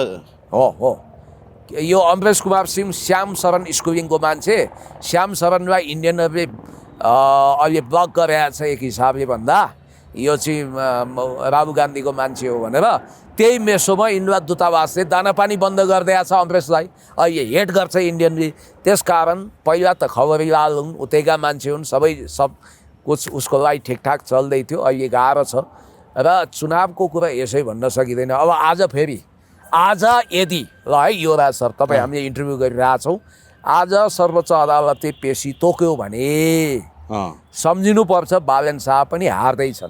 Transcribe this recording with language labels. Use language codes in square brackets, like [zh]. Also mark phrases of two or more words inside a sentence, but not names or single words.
[ne] हो यो अमरेश कुमार सिंह श्याम शरण स्कुलिङको मान्छे, श्याम शरणलाई इन्डियनहरूले अहिले ब्लक गरेको छ एक हिसाबले भन्दा, यो चाहिँ राहुल गान्धीको मान्छे हो भनेर। त्यही मेसोमा इन्डिया दूतावासले दानापानी बन्द गरिदिएको छ अमरेशलाई, अहिले हेट गर्छ इन्डियनले। त्यसकारण पहिला त खबरीलाल हुन्, उतैका मान्छे हुन्, सब कुछ उसको लागि ठिकठाक चल्दै थियो, अहिले गाह्रो छ। र चुनावको कुरा यसै भन्न सकिँदैन। अब आज यदि ल है यो राज सर, तपाईँ हामीले इन्टरभ्यू गरिरहेछौँ, आज सर्वोच्च अदालतले पेशी तोक्यो भने सम्झिनुपर्छ बालेन शाह पनि हार्दैछन्।